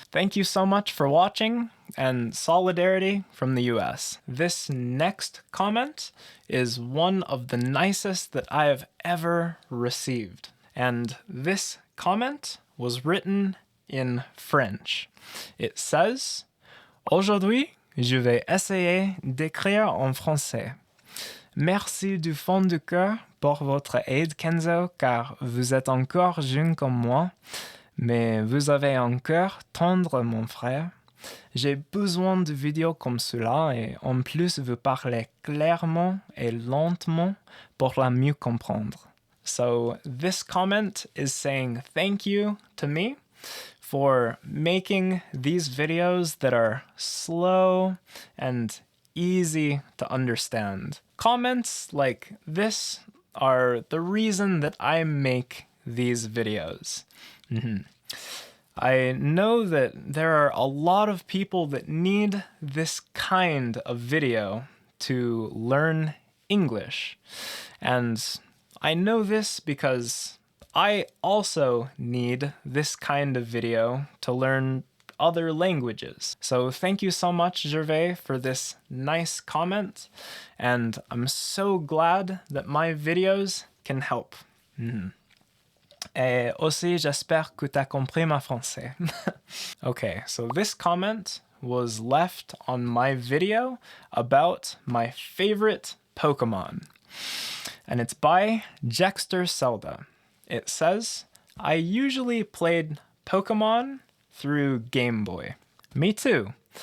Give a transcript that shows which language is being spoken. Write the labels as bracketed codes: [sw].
[en] Thank you so much for watching, and solidarity from the US. This next comment is one of the nicest that I have ever received. And this comment was written in French. It says, [fr] "Aujourd'hui, je vais essayer d'écrire en français. Merci du fond du cœur pour votre aide, Kenzo, car vous êtes encore jeune comme moi, mais vous avez un cœur tendre, mon frère. J'ai besoin de vidéos comme cela et en plus vous parlez clairement et lentement pour la mieux comprendre." [en] So this comment is saying thank you to me for making these videos that are slow and easy to understand. Comments like this are the reason that I make these videos. I know that there are a lot of people that need this kind of video to learn English. And I know this because I also need this kind of video to learn other languages. So thank you so much, Gervais, for this nice comment, and I'm so glad that my videos can help. [fr] Et aussi, j'espère que t'as compris ma français. [en] Okay, so this comment was left on my video about my favorite Pokemon, and it's by Jexter Zelda. It says, I usually played Pokemon through Game Boy. Me too.